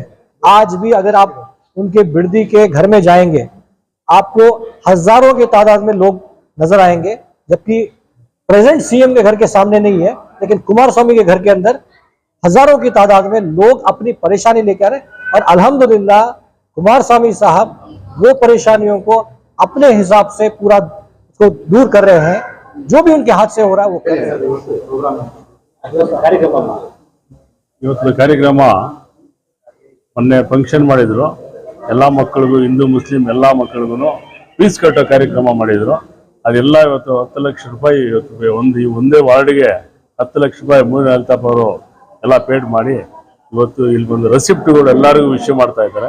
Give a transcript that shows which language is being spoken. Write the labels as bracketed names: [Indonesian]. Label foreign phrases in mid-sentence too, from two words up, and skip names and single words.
[Hindi] आज भी अगर आप उनके बिरदी के घर में जाएंगे, आपको हजारों की तादाद में लोग नजर आएंगे, जबकि प्रेजेंट सीएम के घर के सामने नहीं है, लेकिन कुमार स्वामी के घर के अंदर हजारों की तादाद में लोग अपनी परेशानी लेकर आ रहे हैं। और अल्हम्दुलिल्लाह कुमार स्वामी साहब वो परेशानियों को अपने हिसाब से पूरा उसको दूर कर रहे हैं, जो भी उनके हाथ से हो रहा है वो कर रहे हैं। [Kannada] ಇವತ್ತು ಕಾರ್ಯಕ್ರಮ ಮೊನ್ನೆ ಫಂಕ್ಷನ್ ಮಾಡಿದ್ರು, ಎಲ್ಲ ಮಕ್ಕಳಿಗೂ, ಹಿಂದೂ ಮುಸ್ಲಿಂ ಎಲ್ಲ ಮಕ್ಕಳಿಗೂ ಫೀಸ್ ಕಟ್ಟೋ ಕಾರ್ಯಕ್ರಮ ಮಾಡಿದ್ರು। ಅದೆಲ್ಲ ಇವತ್ತು 10 ಲಕ್ಷ ರೂಪಾಯಿ, ಇವತ್ತು ಒಂದೇ ವಾರ್ಡ್ಗೆ 10 ಲಕ್ಷ ರೂಪಾಯಿ ಮೂರು ಅಲ್ತಾಫ್ ಅವರು ಎಲ್ಲ ಪೇಡ್ ಮಾಡಿ ಇವತ್ತು ಇಲ್ಲಿ ಬಂದು ರೆಸಿಪ್ಟ್ಗಳು ಎಲ್ಲರಿಗೂ ವಿಷಯ ಮಾಡ್ತಾ ಇದ್ದಾರೆ।